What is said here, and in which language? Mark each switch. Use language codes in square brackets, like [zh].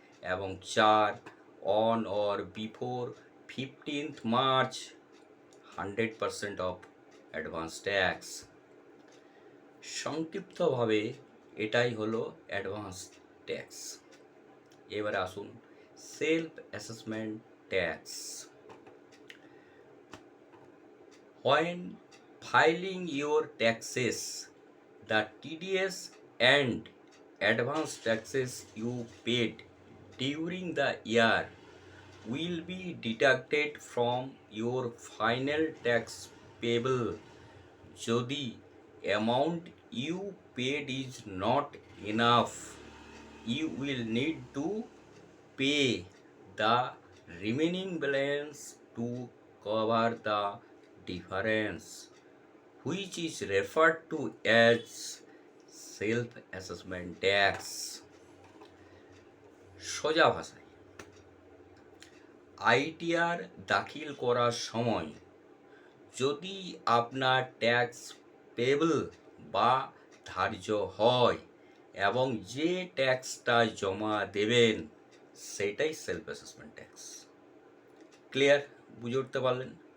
[bn] এবং চার, on or before 15 March 100% of advance tax. সংক্ষিপ্তভাবে এটাই হলো অ্যাডভান্স ট্যাক্স। এবারে আসুন self assessment tax. [en] When filing your taxes, the TDS and advance taxes you paid during the year will be deducted from your final tax payable যদি amount you paid is not enough, you will need to pay the remaining balance to cover the difference, which is referred to as self-assessment tax। [bn] সোজা ভাষায়, ITR দাখিল করার সময় যদি আপনার tax payable বা ধার্য হয় এবং যে ট্যাক্সটা জমা দেবেন সেটাই সেলফ অ্যাসেসমেন্ট ট্যাক্স। ক্লিয়ার? বুঝে উঠতে পারলেন?